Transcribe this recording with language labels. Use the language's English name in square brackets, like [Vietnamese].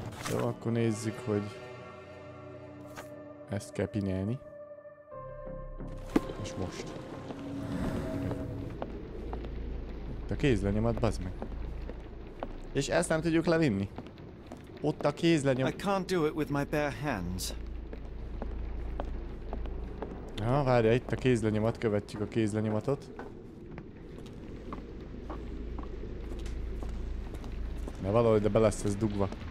[Hungarian] Jó, akkor nézzük, hogy ezt kell pinelni. És most. Ott a kézlenyomat, bazd meg. És ezt nem tudjuk levinni. Ott a kézlenyom. [English] I can't do it with my bare hands. [Hungarian] Ja, várja, itt a kézlenyomat, követjük a kézlenyomatot. De valahogy de be lesz ez dugva.